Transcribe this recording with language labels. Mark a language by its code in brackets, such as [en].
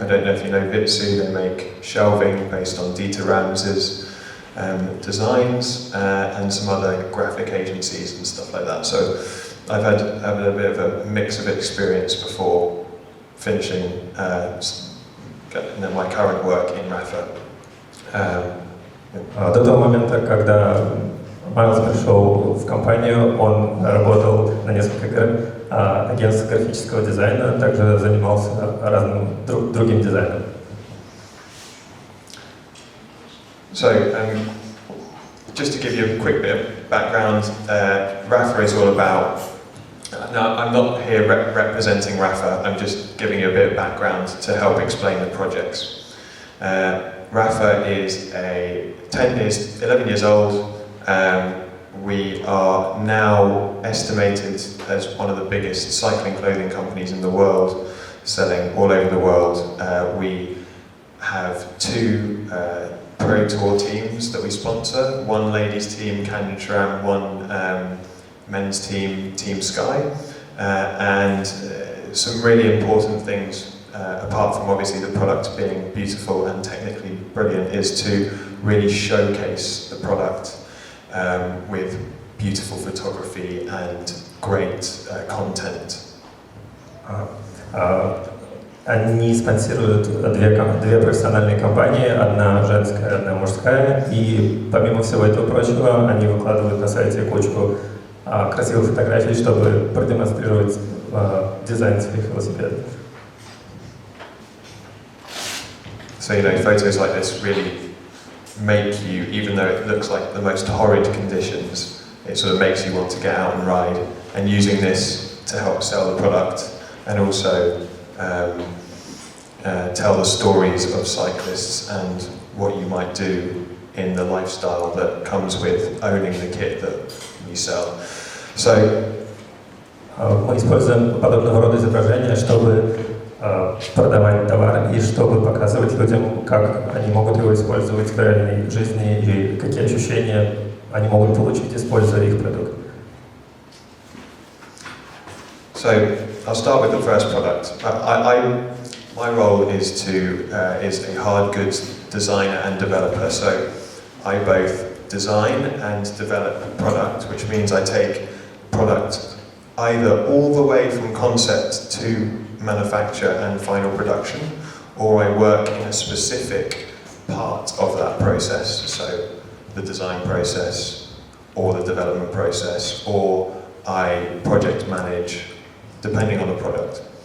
[en] I don't know if you know Vitsu. They make shelving based on Dieter Rams's designs and some other graphic agencies and stuff like that. So I've had a bit of a mix of experience before finishing my current work in Rapha. [ru] До того момента, когда Майлз пришел в компанию, он работал на нескольких агентствах графического дизайна, также занимался разным другим дизайном. [en] So, just to give you a quick bit of background, Rapha is all about. Now, I'm not here representing Rapha. I'm just giving you a bit of background to help explain the projects. Rapha is 11 years old. We are now estimated as one of the biggest cycling clothing companies in the world, selling all over the world. We have 2 Pro Tour teams that we sponsor, one ladies team, Canyon SRAM, one men's team, Team Sky, and some really important things, apart from obviously the product being beautiful and technically brilliant, is to really showcase the product with beautiful photography and great content. [ru] Они спонсируют две профессиональные компании, одна женская, одна мужская, и помимо всего этого прочего, они выкладывают на сайте кучу красивых фотографий, чтобы продемонстрировать дизайн своих велосипедов. [en] So, you know, photos like this really make you, even though it looks like the most horrid conditions, it sort of makes you want to get out and ride, and using this to help sell the product and also tell the stories of cyclists and what you might do in the lifestyle that comes with owning the kit that you sell. So, [ru] мы используем подобного рода изображения, чтобы продавать товар и чтобы показывать людям, как они могут его использовать в реальной жизни и какие ощущения они могут получить, используя их продукт. [en] So I'll start with the first product. My role is a hard goods designer and developer. So I both design and develop product, which means I take product either all the way from concept to manufacture and final production, or I work in a specific part of that process, so the design process or the development process, or I project manage, depending on the product.